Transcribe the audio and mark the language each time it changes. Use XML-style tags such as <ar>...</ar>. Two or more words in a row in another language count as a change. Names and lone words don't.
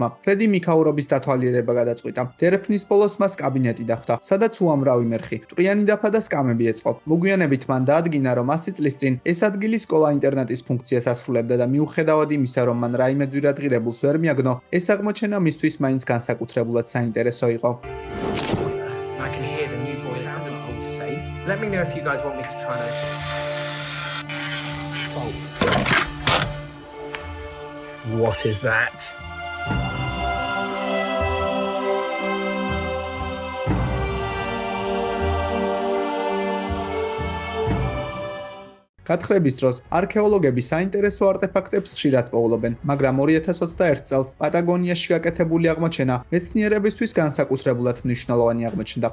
<ka>ფრედი მიქაურობის დათვალიერება გადაწყვიტა. დერეფნის ბოლოს მას კაბინეტი დახვდა, სადაც უამრავი მერხი, მტვრიანი დაფა და სკამები ეწყო. მოგვიანებით მან დაადგინა, რომ 100 წლის წინ ეს ადგილი სკოლა-ინტერნატის ფუნქციას ასრულებდა და მიუხედავად იმისა, რომ მან რაიმე ძვირადღირებულს ვერ მიაგნო, ეს აღმოჩენა მისთვის მაინც განსაკუთრებულად საინტერესო იყო.</ka> <en>I can hear the new boilers have been pulled safe. Let me know if you guys want me to try and open. What is that?</en> <ka>გათხრების დროს არქეოლოგები საინტერესო არტეფაქტებს ხშირად პოულობენ, მაგრამ 2021 წელს პატაგონიაში გაკეთებული აღმოჩენა მეცნიერებისთვის განსაკუთრებულად მნიშვნელოვანი აღმოჩნდა.</ka>